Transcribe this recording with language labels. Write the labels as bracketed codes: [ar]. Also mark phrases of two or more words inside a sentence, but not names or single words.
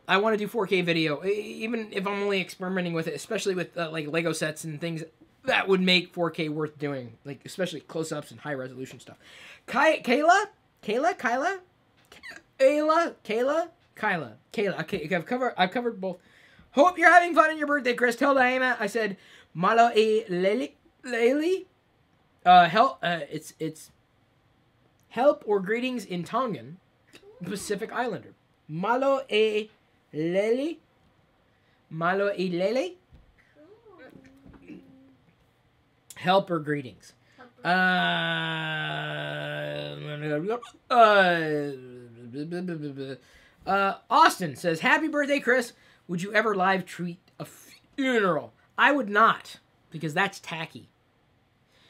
[en] I want to do 4K video, even if I'm only experimenting with it, especially with like Lego sets and things that would make 4K worth doing, like especially close-ups and high resolution stuff. Kayla. Okay, I've covered both. Hope you're having fun on your birthday, Chris. Tell Diana I said [to] malo e leli. [en] It's help or greetings in Tongan, Pacific Islander. [to] Malo e leli. Malo e lele. [en] Help or greetings. Austin says, happy birthday, Chris. Would you ever live tweet a funeral? I would not, because that's tacky.